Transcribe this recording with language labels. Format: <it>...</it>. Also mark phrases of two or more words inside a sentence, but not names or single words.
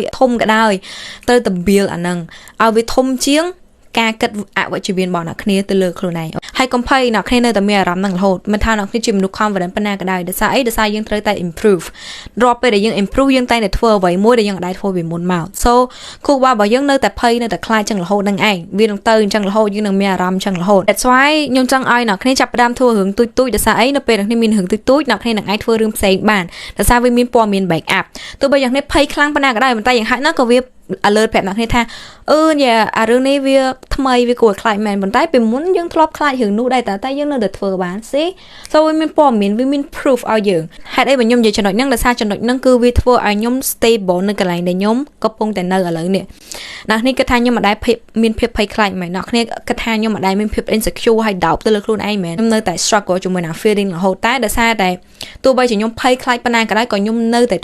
<km>ធំក៏ដោយត្រូវតែ build អាហ្នឹងឲ្យវាធំជាងការគិតអវិជ្ជមានរបស់អ្នកគ្នាទៅលើខ្លួនឯងហើយកុំភ័យអ្នកគ្នានៅតែមានអារម្មណ៍ហ្នឹងរហូតមិនថាអ្នកគ្នាជាមនុស្ស confident ប៉ុណ្ណាក៏ដោយដោយសារអីដោយសារយើងត្រូវតែ improve រាល់ពេលដែលយើង improve យើងតែងតែធ្វើអ្វីមួយដែលយើងអាចធ្វើពីមុនមក so គូបារបស់យើងនៅតែភ័យនៅតែខ្លាចចឹងរហូតហ្នឹងឯងវានឹងទៅអញ្ចឹងរហូតយើងនឹងមានអារម្មណ៍ចឹងរហូត</km> <en>that's why</en> <km>ខ្ញុំចង់ឲ្យអ្នកគ្នាចាប់ផ្ដើមធ្វើរឿងទូចដោយសារអីនៅពេលអ្នកគ្នាមានរឿងទូចអ្នកគ្នានឹងអាចធ្វើរឿងផ្សេងបានដោយសារវាមានព័ត៌មាន</km> <en>back up</en> <km>ទោះបីយ៉ាងនេះភ័យខ្លាំងប៉ុណ្ណាក៏ដោយប៉ុន្តែយ៉ាងហោចណាស់ក៏វា alert ប្រាប់អ្នកគ្នាថាអារឿងនេះវាថ្មីវាគួរខ្លាចមែនប៉ុន្តែពីមុនយើងធ្លាប់ខ្លាចរឿងនោះដែរតែយើងនៅ តែធ្វើបាន</km> <en>see so</en> <km>វាមានព័ត៌មានវាមាន proof ឲ្យយើងហេតុអីបើខ្ញុំនិយាយចំណុចហ្នឹងដោយសារចំណុចហ្នឹងគឺវាធ្វើឲ្យខ្ញុំ stable នៅកន្លែងដែលខ្ញុំកំពុងតែនៅឥឡូវនេះអ្នកនេះគិតថាខ្ញុំមិនដែលមានភាពភ័យខ្លាចមែន អ្នកនេះគិតថាខ្ញុំមិនដែលមានភាព insecure ហើយ doubt ទៅលើខ្លួនឯងមែនខ្ញុំនៅតែ struggle ជាមួយនឹង feeling រហូតតែដោយសារតែទោះបីជាខ្ញុំភ័យខ្លាចប៉ុណ្ណាក៏ដោយក៏ខ្ញុំនៅតែ</km>